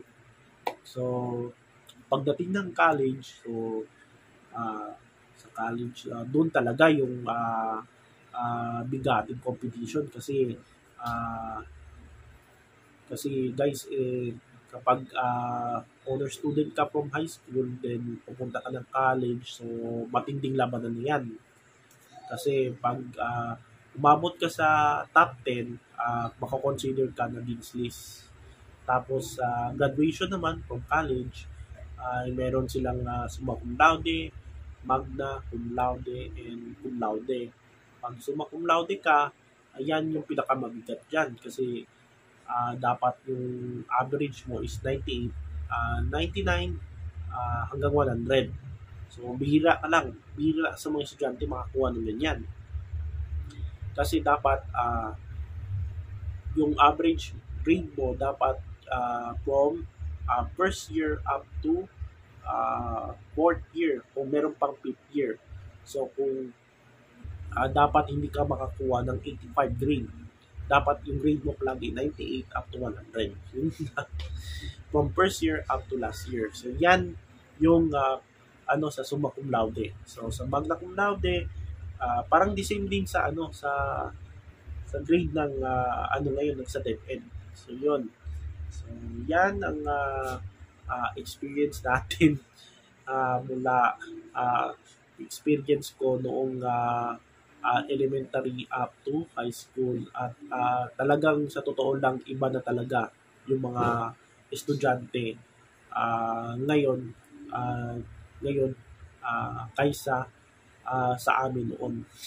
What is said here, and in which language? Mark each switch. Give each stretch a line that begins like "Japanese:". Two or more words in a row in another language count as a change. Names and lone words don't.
Filipino: So, pagdating ng college, so, sa college, doon talaga yung bigating competition kasi guys, kapag
English: honor student
Filipino: ka
English: from high school,
Filipino: then pupunta ka ng college, so matinding labanan yan. Kasi pag umabot ka sa top 10, makakonsider ka na
English: dean's list.
Filipino: Tapos, graduation naman
English: from college,
Filipino: meron silang
Latin: summa cum laude, magna cum laude,
Filipino: and
Latin: cum laude.
Filipino: Pag
Latin: summa cum laude
Filipino: ka, ayan yung pinakamabigat dyan kasi dapat yung average mo is 98, 99 hanggang 100. So, bihira sa mga estudyante makakuha ng ganyan. Kasi dapat yung
English: average grade
Filipino: mo dapat
English: from first year up to fourth year
Filipino: o meron pang
English: fifth year.
Filipino: So kung dapat hindi ka makakuha ng 85 grade. dapat yung grade mo palagi 98
English: up to 100.
Filipino: Yun
English: from first year up to last year.
Filipino: So yan yung sa
Latin: summa cum laude.
Filipino: So sa
Latin: magna cum laude,
Filipino: parang
English: the same
Filipino: din sa sa grade ng ngayon sa DepEd. So yun. So yan ang experience natin mula experience ko noong elementary
English: up to high school,
Filipino: at talagang sa totoo lang iba na talaga yung mga estudyante ngayon uh, ngayon kaysa sa amin noon.